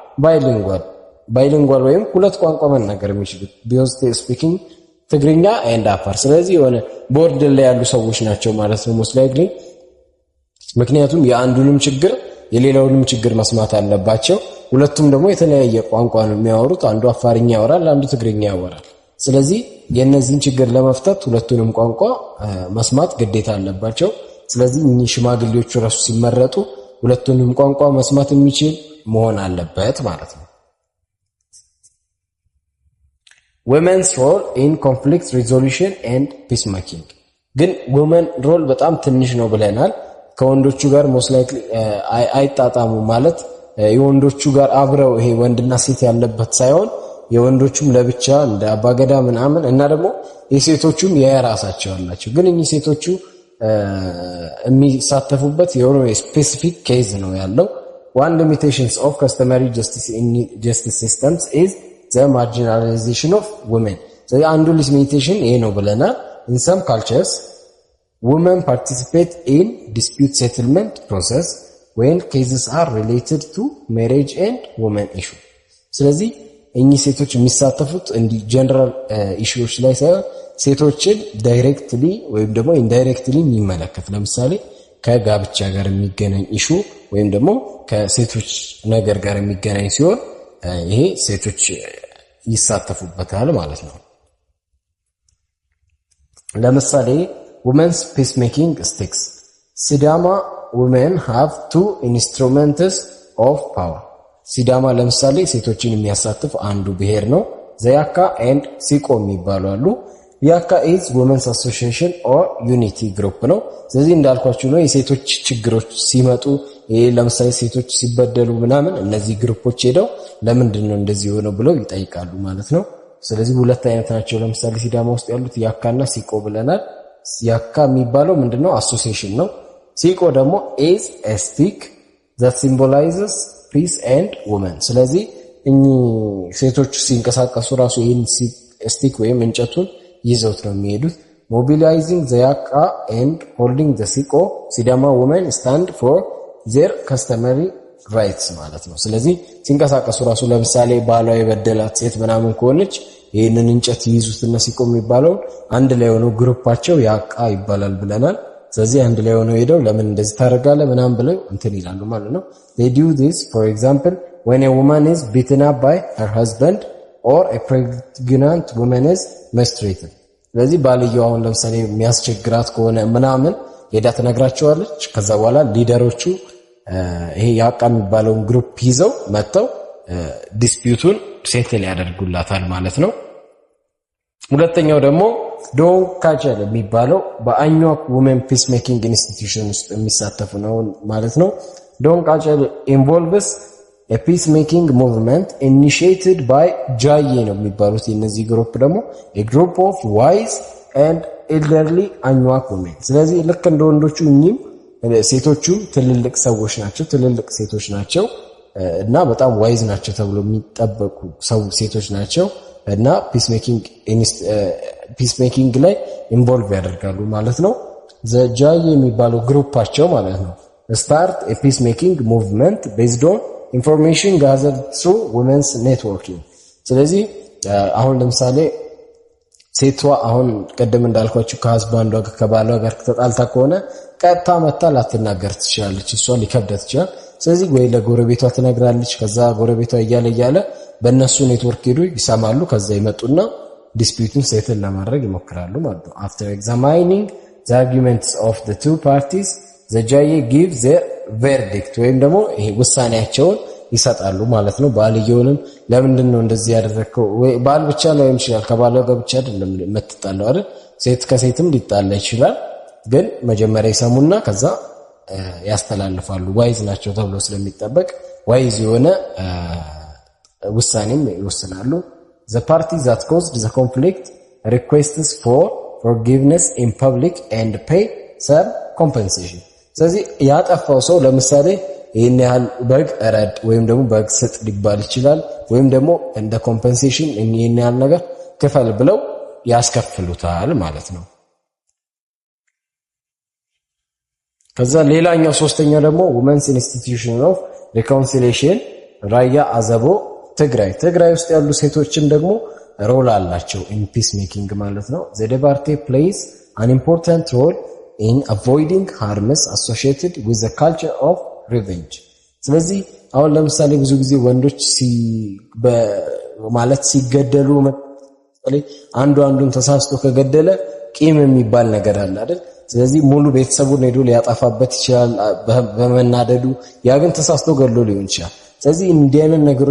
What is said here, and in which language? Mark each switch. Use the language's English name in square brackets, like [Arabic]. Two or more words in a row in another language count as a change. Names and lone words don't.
[Amharic] bilingual ወይም ሁለት ቋንቋ መናገር የሚችሉት [English] because they speaking [Amharic] ትግርኛ and አፋር። ስለዚህ የሆነ ቦርደር ላይ ያሉ ሰዎች ናቸው ማለት ነው [English] most likely። [Amharic] ምክንያቱም የአንዱንም ችግር የሌላውንም ችግር መስማት አለባቸው። ሁለቱም ደግሞ የተለያየ ቋንቋ ነው የሚያወሩት። አንዱ አፋርኛ ያወራል፣ አንዱ ትግርኛ ያወራል። ስለዚህ የነዚህን ችግር ለመፍታት ሁለቱንም ቋንቋ መስማት ግዴታ አለባቸው። ስለዚህ እኚህ ሽማግሌዎቹ ራሱ ሲመረጡ ሁለቱንም ቋንቋ መስማት የሚችል መሆን አለበት ማለት ነው። [English] women's role in conflict resolution and peacemaking [Amharic] ግን [English] women role [Amharic] በጣም ትንሽ ነው ብለናል። ከወንዶቹ ጋር [English] most likely [Amharic] አይጣጣሙ ማለት የወንዶቹ ጋር አብረው ይሄ ወንድና ሴት ያለበት ሳይሆን የወንዶቹም ለብቻ እንደ አባገዳ ምናምን እና ደግሞ የሴቶቹም የራሳቸው አላቸው። ግን እኚህ ሴቶቹ የሚሳተፉበት የሆነ [English] specific case [Amharic] ነው ያለው። [English] one limitations of customary justice systems is the marginalization of women። ስለዚህ [Amharic] አንዱ ሊሚቴሽን ይሄ ነው ብለናል። [English] in some cultures women participate in dispute settlement process when cases are related to marriage and women issue። [Amharic] ስለዚህ እኚህ ሴቶች የሚሳተፉት እንዲ [English] general issues [Amharic] ላይ ሳይሆን ሴቶችን ዳይሬክትሊ ወይም ደግሞ ኢንዳይሬክትሊ የሚመለከት ለምሳሌ ከጋብቻ ጋር የሚገናኝ ኢሹ ወይም ደግሞ ከሴቶች ነገር ጋር የሚገናኝ ሲሆን ይሄ ሴቶች ይሳተፉበታል ማለት ነው። [English] ለምሳሌ women's peacemaking sticks ሲዳማ women have two instruments of power። ሲዳማ [Amharic] ለምሳሌ ሴቶችን የሚያሳትፍ አንዱ ብሔር ነው። ዘያካ and ሲቆ የሚባሉ አሉ። ያካ [English] is women's association or unity group [Amharic] ነው። ስለዚህ እንዳልኳችሁ ነው የሴቶች ችግሮች ሲመጡ ለምሳሌ ሴቶች ሲበደሉ ምናምን እነዚህ ግሩፖች ሄደው ለምንድን ነው እንደዚህ ሆነው ብለው ይጠይቃሉ ማለት ነው። ስለዚህ ሁለት አይነት ናቸው። ለምሳሌ ሲዳማ ውስጥ ያሉት ያካና ሲቆ ብለናል። ያካ የሚባለው ምንድነው? አሶሲዬሽን ነው። ሲቆ ደግሞ [English] is a stick that symbolizes peace and women። [Amharic] ስለዚህ እኚህ ሴቶች ሲንቀሳቀሱ ራሱ ይሄን ስቲክ ወይም እንጨቱን ይዘውት ነው የሚሄዱት። [English] mobilizing the yaka and holding the siko sidama women stand for their customary rights [Amharic] ማለት ነው። ስለዚህ ሲንቀሳቀሱ ራሱ ለምሳሌ ባሏ የበደላት ሴት ምናምን ከሆነች ይሄንን እንጨት ይይዙትና ሲቆ የሚባለው አንድ ላይ ሆነው ግሩፓቸው ያቃ ይባላል ብለናል። ስለዚህ አንድ ላይ ሆነው ሄደው ለምን እንደዚህ ታደርጋለህ ምናምን ብለው እንትን ይላሉ ማለት ነው። they [English] do this for example when a woman is beaten up by her husband or a pregnant woman is menstruating [Amharic] ስለዚህ ባልየው አሁን ለምሳሌ የሚያስቸግራት ከሆነ ምናምን ሄዳ ትነግራቸዋለች ከዛ በኋላ ሊደሮቹ ይሄ ያቃ የሚባለውን ግሩፕ ይዘው መተው ዲስፒዩቱን ሴትል ያደርጉላታል ማለት ነው ሁለተኛው ደግሞ ዶን ካቸል የሚባለው በአኟክ [English] women peacemaking institution [Amharic] ውስጥ የሚሳተፉ ነው ማለት ነው ዶን ካቸል [English] involves a peacemaking movement initiated by [Amharic] ጃዬ ነው የሚባሉት የነዚህ ግሩፕ ደግሞ [English] a group of wise and elderly አኟክ women [Amharic] ስለዚህ ልክ እንደ ወንዶቹ እኚህም ሴቶቹ ትልልቅ ሰዎች ናቸው ትልልቅ ሴቶች ናቸው እና በጣም ዋይዝ ናቸው ተብሎ የሚጠበቁ ሴቶች ናቸው እና ፒስሜኪንግ ላይ ኢንቮልቭ ያደርጋሉ ማለት ነው ዘጃዬ የሚባለው ግሩፓቸው ማለት ነው [English] start a peacemaking movement based on information gathered through women's networking [Amharic] ስለዚህ አሁን ለምሳሌ ሴቷ አሁን ቀደም እንዳልኳችሁ ከሀስባንዷ ከባሏ ጋር ተጣልታ ከሆነ ቀጥታ መታ ላትናገር ትችላለች እሷ ሊከብዳት ይችላል ስለዚህ ወይ ለጎረቤቷ ትነግራለች ከዛ ጎረቤቷ እያለ በእነሱ ኔትወርክ ሄዱ ይሰማሉ ከዛ ይመጡና ዲስፒዩቱን ሴትል ለማድረግ ይሞክራሉ ማለት ነው [English] after examining the arguments of the two parties the judge gives their verdict [Amharic] ወይም ደግሞ ይሄ ውሳኔያቸውን ይሰጣሉ ማለት ነው ባልየውንም ለምንድን ነው እንደዚህ ያደረከው ወይ ባል ብቻ ላይ ይችላል ከባሏ ጋር ብቻ አይደለም መተጣለው አይደል ሴት ከሴትም ሊጣላ ይችላል ግን መጀመሪያ ይሰሙና ከዛ ያስተላልፋሉ ዋይዝ ናቸው ተብሎ ስለሚጠበቅ ዋይዝ የሆነ ውሳኔም ይወስናሉ [English] the party that caused the conflict requests for forgiveness in public and pay some compensation [Amharic] ስለዚህ ያጠፋው ሰው ለምሳሌ ይሄን ያህል በግ እረድ ወይም ደግሞ በግ ስጥ ሊባል ይችላል ወይም ደግሞ እንደ ኮምፐንሴሽን ይሄን ያህል ነገር ክፈል ብለው ያስከፍሉታል ማለት ነው ከዛ ሌላኛው ሶስተኛው ደግሞ [English] women's institution of reconciliation [Amharic] ራያ አዘቦ ትግራይ ውስጥ ያሉ ሴቶችም ደግሞ ሮል አላቸው [English] in peacemaking [Amharic] ማለት ነው [English] the debate plays an important role in avoiding harms associated with the culture of revenge [Amharic] ስለዚህ አሁን ለምሳሌ ብዙ ጊዜ ወንዶች ማለት ሲገደሉ አንዱን ተሳስቶ ከገደለ ቂም የሚባል ነገር አለ አይደል ስለዚህ ሙሉ ቤተሰቡን ሄዶ ሊያጣፋበት ይችላል በመናደዱ ያ ግን ተሳስቶ ገድሎ ሊሆን ይችላል ስለዚህ እንዲያንን ነገሮች